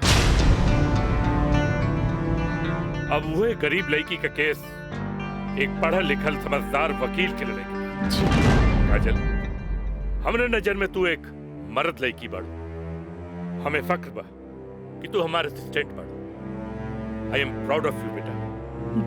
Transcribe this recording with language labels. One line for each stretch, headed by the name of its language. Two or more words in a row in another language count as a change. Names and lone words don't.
Bhojpuri: अब वही गरीब लड़की का केस एक पढ़ा लिखल समझदार वकील के लड़ेगी। काजल हमरे नजर में तू एक मर्द लड़की बाड़ू। हमें फख्र बा कि तू हमारे असिस्टेंट बाड़ू।
English: I am proud of you बेटा।